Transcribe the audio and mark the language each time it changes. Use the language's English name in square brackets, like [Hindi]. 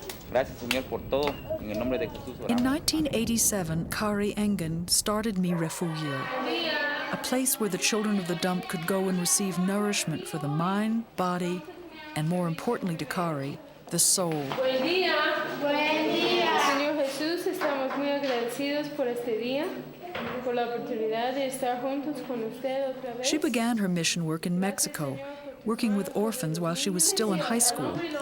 [English] In 1987, Kari Engen started Mi Refugio, a place where the children of the dump could go and receive nourishment for the mind, body, and more importantly to Kari, the soul. [Spanish] Buen día. Buen día. Señor Jesús, estamos muy agradecidos por este día, por la oportunidad de estar juntos con usted otra vez. [English] She began her mission work in Mexico, working with orphans while she was still in high school.